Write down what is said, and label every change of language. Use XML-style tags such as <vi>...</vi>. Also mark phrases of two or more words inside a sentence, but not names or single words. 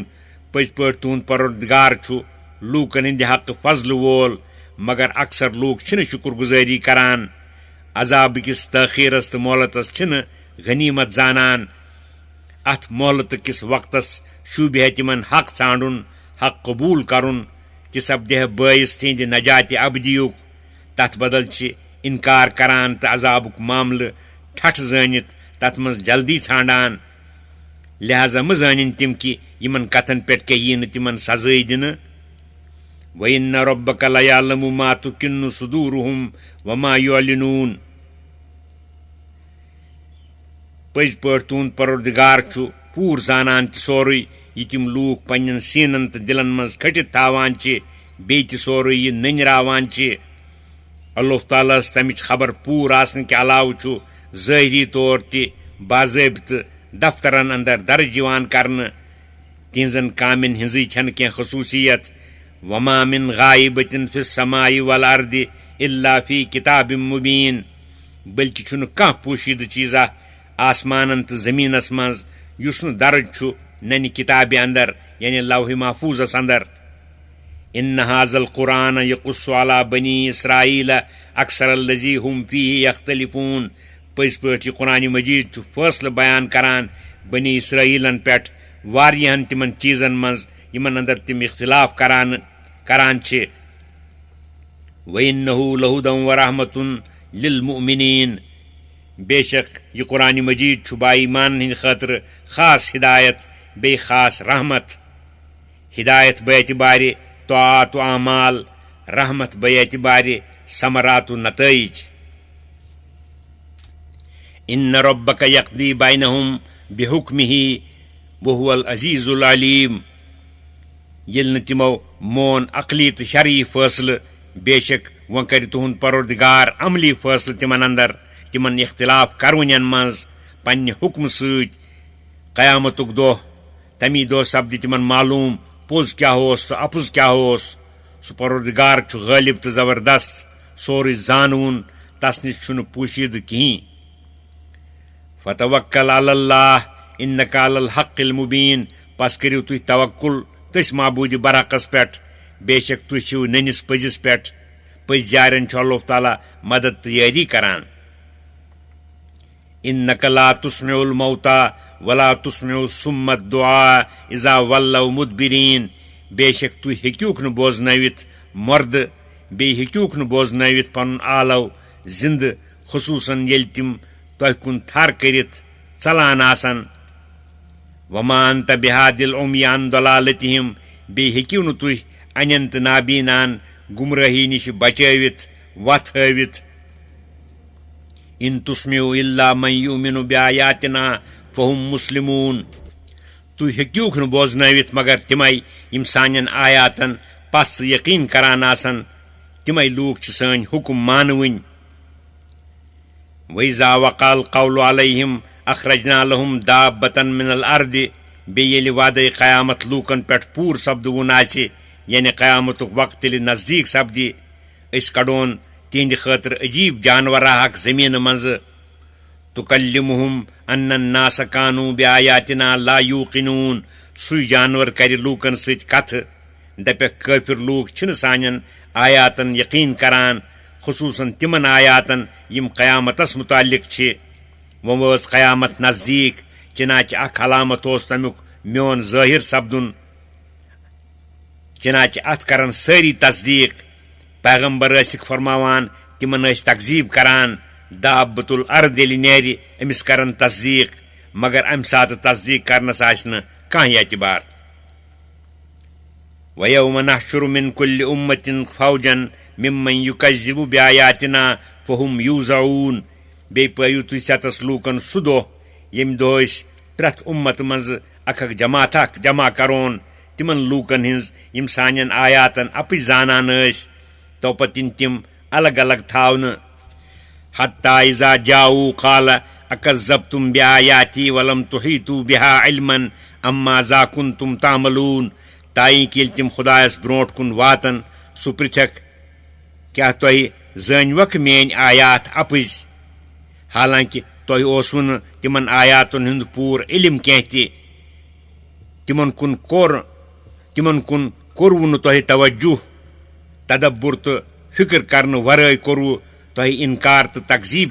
<ks>پٔزۍ پٲٹھۍ تُہُنٛد پروردگار چھُ لوٗکن ہٕنٛدِ حقہٕ فضلہٕ وول مگر اکثر لوٗکھ چھِنہٕ شُکر گُزٲری کران عذاب کِس تٲخیرس تہٕ مۄہلتس چھِنہٕ غنیٖمت زانان اتھ مۄہلتہٕ کِس وقتس شوٗبہِ ہے تِمن حق ژھانڈُن حق قبوٗل کرُن تہِ سپدِ ہے بٲیِس تِہنٛدِ نجاتِ ابدیُک تتھ بدل چھِ انکار کران تہٕ عذابُک معاملہٕ ٹھٹھٕ زٲنِتھ تتھ منٛز جلدی ژھانڈان لہذا مہ زٲنِن تِم کہ یِمن کتھن پٮ۪ٹھ کیٛاہ یی نہٕ تِمن سزٲے دِنہٕ</ks> <ar>وَإِنَّ رَبَّكَ لَیَعْلَمُ مَا تُكِنُّ صُدوٗرُهُمْ وَمَا يُعْلِنُونَ</ar> <ks>پٔزۍ پٲٹھۍ تُہُنٛد پروردگار چھُ پوٗرٕ زانان تہِ سورُے یہِ تِم لوٗکھ پننٮ۪ن سیٖنن تہٕ دِلن منٛز کھٔٹِتھ تھاوان چھِ بیٚیہِ تہِ سورُے یہِ نٔنراوان چھِ اللہ تعالیٰ تمچ خبر پور آسن کے علاوہ چھُ ظٲہری طور تہِ باضٲبطہٕ دفترن اندر درج یِوان کرنہٕ تہنزن کامین ہنزٕے چھنہٕ کینٛہہ خصوٗصیت</ks> <ar>وما من غائبتن فی السماء والارض الا فی کتاب مبین</ar> <ks>بلکہ چھُنہٕ کانٛہہ پوشیدہ چیزا آسمانن تہٕ زمینس منٛز یُس نہٕ درج چھُ ننہِ کتابہِ اندر یعنی لوح محفوظس اندر</ks> <ar>ان هذا القرآن یقص علی بنی اسرائیل اکثر الذی هم فیہ یختلفون پٔزۍ</ar> <ks>پٲٹھۍ یہ قرآن مجید چھُ فٲصلہٕ بیان کران بنی اسرائیلن پٮ۪ٹھ واریاہن تمن چیزن منٛز یمن اندر تم اختلاف کران چھِ</ks> <ar>وَإِنَّهُ لَهُدًى وَرَحْمَةٌ لِلْمُؤْمِنِينَ</ar> <ks>بے شک یہ قرآن مجید چھُ با ایمان ہند خاطر خاص ہدایت بیٚیہِ خاص رحمت ہدایت باعتبارِ طاعات و اعمال رحمت باعتبارِ ثمرات و نتائج</ks> <ar>ان ربک یقضی بینہم بحکمہ وہو العزیز العلیم</ar> <ks>ییٚلہِ نہٕ تِمو مون عقلی تہٕ شرعی فٲصلہٕ بے شک وۄنۍ کرِ تُہُنٛد پروردگار عملی فٲصلہٕ تِمن اندر تِمن اختلاف کرونین منٛز پننہِ حکمہٕ سۭتۍ قیامتُک دۄہ تمی دۄہ سپدِ تِمن معلوم پوٚز کیاہ اوس تہٕ اپُز کیاہ اوس سُہ پروردگار چھُ غٲلب تہٕ زبردست سورُے زانوُن تس نِش چھُنہٕ پوشیدہ کِہیٖنۍ</ks> <ar>فتوکل علی اللہ انک علی الحق المبین</ar> <ks>پس کٔرِو تُہۍ توکل تٔسۍ معبوٗدِ برحقس پٮ۪ٹھ بے شک تُہۍ چھِو نٔنِس پٔزِس پٮ۪ٹھ پٔزۍ یارٮ۪ن چھُ اللہ تعالیٰ مدد تہٕ یٲری کران</ks> <ar>انک لا تسمع الموتى ولا تسمع الصم الدعاء اذا ولوا مدبرین</ar> <ks>بے شک تُہۍ ہیٚکِوکھ نہٕ بوزنٲوِتھ مردٕ بیٚیہِ ہیٚکِوکھ نہٕ بوزنٲوِتھ پنُن آلو زندٕ خصوٗصن ییٚلہِ تِم تۄہہِ کُن تھر کٔرِتھ ژلان آسن</ks> <ar>وما انت بہادِ العمی عن ضلالتہم</ar> <ks>بیٚیہِ ہیٚکِو نہٕ تُہۍ انٮ۪ن تہٕ نابیٖنان گمرٲہی نِش بچٲوِتھ وتھ ہٲوِتھ</ks> <ar>ان تسمعوا الا من یؤمن بآیاتنا فہم مسلمون</ar> <ks>تُہۍ ہیٚکِوکھ نہٕ بوزنٲوِتھ مگر تِمے یِم سانٮ۪ن آیاتن پس تہٕ یقیٖن کران آسن تِمے لوٗکھ چھِ سٲنۍ حُکم مانوٕنۍ</ks> <ar>وَإِذَا وَقَعَ الْقَوْلُ عَلَيْهِمْ أَخْرَجْنَا لَهُمْ دَابَّةً مِنَ الْأَرْضِ</ar> <ks>بیٚیہِ ییٚلہِ وعدے قیامت لوٗکن پٮ۪ٹھ پوٗرٕ سپدوُن آسہِ یعنی قیامتُک وقت ییٚلہِ نزدیٖک سپدِ أسۍ کڑون تِہنٛدِ خٲطرٕ عجیٖب جانورا اکھ زٔمیٖنہٕ منٛزٕ</ks> <ar>تُکلِمُہُم اَنَّ النَّاسَ كانوا بآیاتنا لا یوٗقِنوٗن</ar> <ks>سُے جانور کرِ لوٗکن سۭتۍ کتھٕ دپٮ۪کھ کٲفِر لوٗکھ چھِنہٕ سانٮ۪ن آیاتن یقیٖن کران خصوٗصن تِمن آیاتن یِم قیامتس متعلق چھِ وۄنۍ وٲژ قیامت نزدیٖک چنانچہ اکھ علامت اوس تمیُک میون ظٲہر سپدُن چنانچہ اتھ کرن سٲری تصدیٖق پیغمبر ٲسِکھ فرماوان تِمن ٲسۍ تقزیٖب کران دابۃ الارض ییٚلہِ نیرِ أمِس کرن تصدیٖق مگر امہِ ساتہٕ تصدیٖق کرنس آسہِ نہٕ کانٛہہ اعتبار</ks> <ar>وَيَوْمَ نَحْشُرُ مِنْ كُلِّ أُمَّةٍ فَوْجًا مِمَّنْ يُكَذِّبُ بِآیاتِنَا فَهُمْ یوٗزعوٗن</ar> <ks>بیٚیہِ پٲیِو تُہۍ ستس لوٗکن سُہ دۄہ ییٚمہِ دۄہ أسۍ پرٛٮ۪تھ اُمت منٛزٕ اکھ جماعت اکھ جمع کرون تِمن لوٗکن ہٕنٛز یِم سانٮ۪ن آیاتن اپٕز زانان ٲسۍ توپتہٕ یِن تِم الگ الگ تھاونہٕ</ks> <ar>حتیٰ اذا جاؤوا قال اکذبتم بآیاتی ولم تحیطوا بها علما ام ماذا کنتم تعملون</ar> <ks>تائیں کہ ییٚلہِ تِم خدایس برونٛٹھ کُن واتن سُہ پرٛژھکھ کیٛاہ تۄہہِ زٲنۍوکھ میٲنۍ آیات اپٕز حالانکہ تۄہہِ اوسوٕ نہٕ تِمن آیاتن ہُنٛد پوٗرٕ علم کینٛہہ تہِ تِمن کُن کوٚروٕ نہٕ تۄہہِ توجہ تدبر تہٕ فکر کرنہٕ ورٲے کوٚروٕ تۄہہِ انکار تہٕ تقزیٖب</ks>